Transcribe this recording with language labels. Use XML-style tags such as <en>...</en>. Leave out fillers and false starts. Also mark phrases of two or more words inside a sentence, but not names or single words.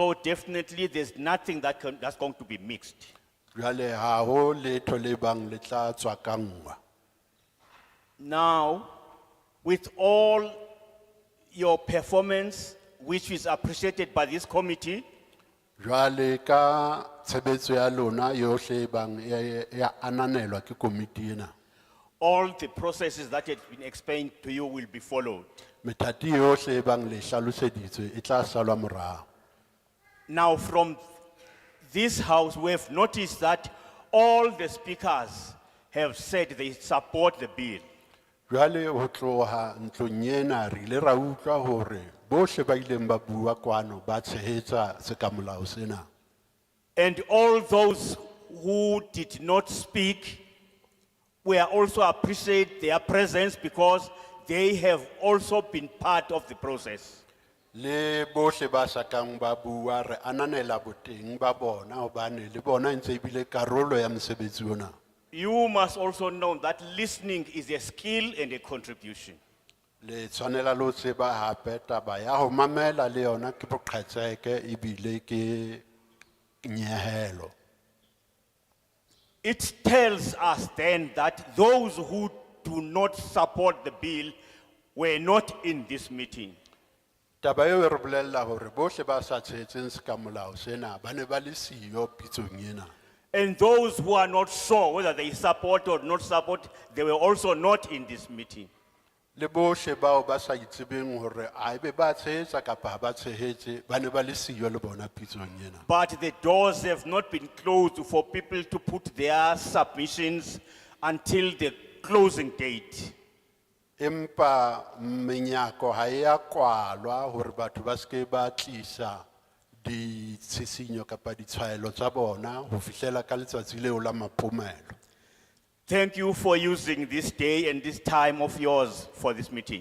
<en>So definitely there's nothing that's going to be mixed.</en> <st>Jwale ha ho letho le bang le tla tswakangwa.</st> <en>Now, with all your performance, which is appreciated by this committee,</en> <st>Jwale ka tshebetso ya lona yohle bang ya ananelwa ke komiti ena.</st> <en>all the processes that have been explained to you will be followed.</en> <st>Methati yohle bang le hlaloseditswe e tla salwa morao.</st> <en>Now, from this house, we have noticed that all the speakers have said they support the bill.</en> <st>Jwale ho tloha ntlong ena re ile ra utlwa hore bohle ba ileng ba bua kwano ba tshehetsa sekamolao sena.</st> <en>And all those who did not speak, we also appreciate their presence because they have also been part of the process.</en> <st>Le bohle ba sakang ba bua re ananela boteng ba bona hobane le bona ntse e bile karolo ya mosebetsi ona.</st> <en>You must also know that listening is a skill and a contribution.</en> <st>Le tshwanela lo tseba hape taba ya ho mamela le yona ke boqhetseke e bile ke nyehelo.</st> <en>It tells us then that those who do not support the bill were not in this meeting.</en> <st>Taba eo e re bolella hore bohle ba sa tshehetseng sekamolao sena ba ne ba le siyo pitsong ena.</st> <en>And those who are not sure whether they support or not support, they were also not in this meeting.</en> <st>Le bohle bao ba sa itsebeng hore a ebe ba tshehetsa kapa ha ba tshehetse ba ne ba le siyo le bona pitsong ena.</st> <en>But the doors have not been closed for people to put their submissions until the closing date.</en> <st>Empa menyako ha ya kwalwa hore batho ba ske ba tlisa di tshisinyo kapa ditshwaelo tsa bona ho fihlela ka letsatsi leo la mapomelo.</st> <en>Thank you for using this day and this time of yours for this meeting.</en>